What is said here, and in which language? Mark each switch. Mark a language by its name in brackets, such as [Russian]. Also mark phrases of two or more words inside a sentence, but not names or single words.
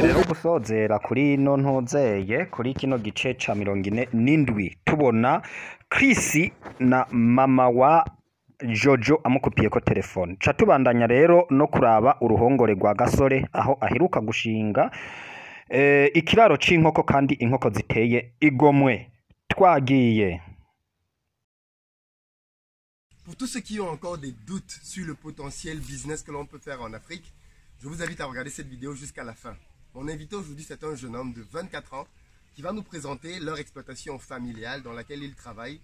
[Rundi] Rero gusozera kuri no ntozeye kuri kino gice ca 47 tubona Chris na mama wa Jojo amukupiye ko telefone. Ca tubandanya rero no kuraba uruhongore rwa Gasore aho aheruka gushinga ikiraro c'inkoko kandi inkoko ziteye igomwe. Twagiye. [French] Pour tous ceux qui ont encore des doutes sur le potentiel business que l'on peut faire en Afrique, je vous invite à regarder cette vidéo jusqu'à la fin. Mon invité aujourd'hui, c'est un jeune homme de 24 ans qui va nous présenter leur exploitation familiale dans laquelle il travaille.